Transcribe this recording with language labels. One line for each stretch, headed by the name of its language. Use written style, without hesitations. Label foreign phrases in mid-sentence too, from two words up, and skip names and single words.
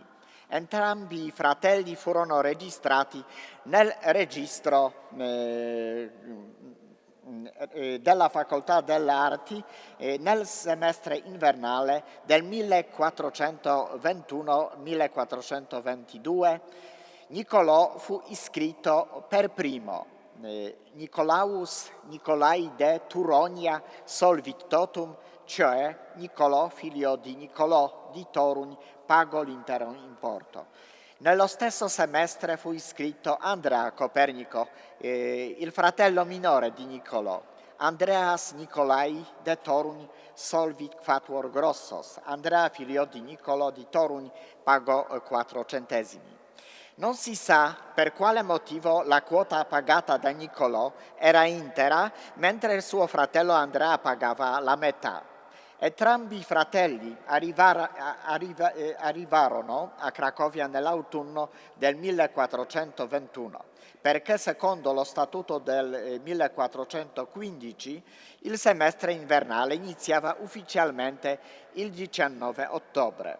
Italian: Entrambi i fratelli furono registrati nel registro della Facoltà delle Arti nel semestre invernale del 1421-1422. Niccolò fu iscritto per primo.
Latin: Nicolaus Nicolai de Turonia solvit totum,
Italian: cioè Niccolò, figlio di Niccolò di Torun, pagò l'intero importo. Nello stesso semestre fu iscritto Andrea Copernico, il fratello minore di Niccolò.
Latin: Andreas Nicolai de Torun solvit quatuor grossos.
Italian: Andrea, figlio di Niccolò di Torun, pagò 4 centesimi. Non si sa per quale motivo la quota pagata da Niccolò era intera, mentre il suo fratello Andrea pagava la metà. Entrambi i fratelli arrivarono a Cracovia nell'autunno del 1421, perché secondo lo statuto del 1415 il semestre invernale iniziava ufficialmente il 19 ottobre.